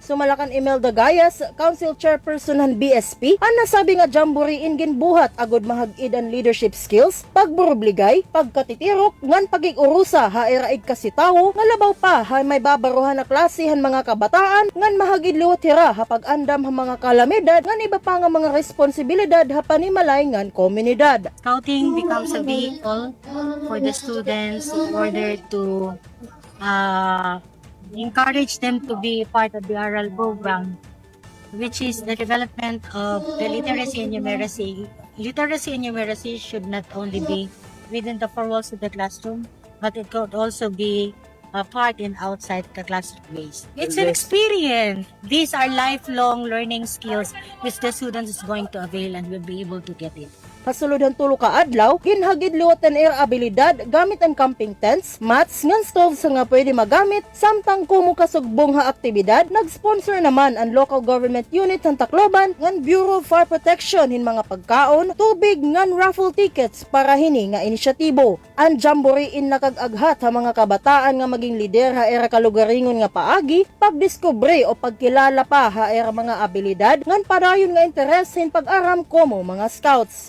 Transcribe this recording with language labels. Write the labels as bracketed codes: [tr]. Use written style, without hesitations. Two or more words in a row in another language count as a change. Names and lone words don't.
[war] Sumalakan Imelda Gayas, Council Chairperson han BSP, ang nasabi nga Jamboree in ginbuhat agod mahag-id ang [en] leadership skills, [war] pagburubligay, pagkatitirok, ngan pagig-urusa hairaig kasitawo, nga labaw pa ha may babaruhan na klase han mga kabataan, ngan mahag-id liwatira ha pag-andam ha mga kalamidad, ngan iba pa nga mga responsibilidad ha panimalay ngan komunidad. [en] Scouting becomes a vehicle for the students in order to encourage them to be part of the oral program, which is the development of the literacy and numeracy. Literacy and numeracy should not only be within the four walls of the classroom, but it could also be a part and outside the classroom base. It's an experience. These are lifelong learning skills which the student is going to avail and will be able to get it. [war] Pasulodhan tulo ka adlaw, ginhagid liwatan air abilidad gamit ang [en] camping tents, [war] mats, ngan stoves nga pwede magamit, samtang kumo kasugbong ha aktibidad, nag-sponsor naman ang [en] local government unit [war] ng Tacloban, ngan Bureau of Fire Protection hin mga pagkaon, tubig ngan [en] raffle tickets [war] para hini nga inisyatibo. Ang Jamboree in nakag-aghat ha mga kabataan nga maging lider ha era kalugaringon nga paagi, pagdiskubre o pagkilala pa ha era mga abilidad, ngan padayon nga interes hin pag-aram komo mga scouts.